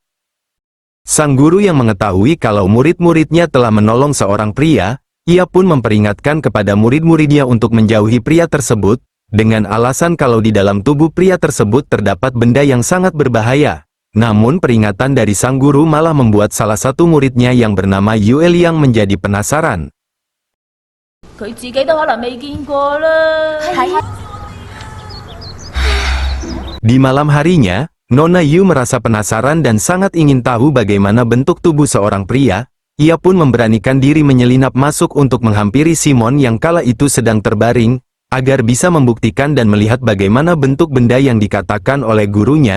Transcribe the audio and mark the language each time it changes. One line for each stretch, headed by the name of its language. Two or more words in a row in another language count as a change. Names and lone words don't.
Indonesian: Sang guru yang mengetahui kalau murid-muridnya telah menolong seorang pria, ia pun memperingatkan kepada murid-muridnya untuk menjauhi pria tersebut, dengan alasan kalau di dalam tubuh pria tersebut terdapat benda yang sangat berbahaya. Namun peringatan dari sang guru malah membuat salah satu muridnya yang bernama Yue Liang menjadi penasaran.
Cantonese: 佢自己都可能未見過啦。係啊，
Indonesian: Di malam harinya, Nona Yu merasa penasaran dan sangat ingin tahu bagaimana bentuk tubuh seorang pria. Ia pun memberanikan diri menyelinap masuk untuk menghampiri Simon yang kala itu sedang terbaring, agar bisa membuktikan dan melihat bagaimana bentuk benda yang dikatakan oleh gurunya.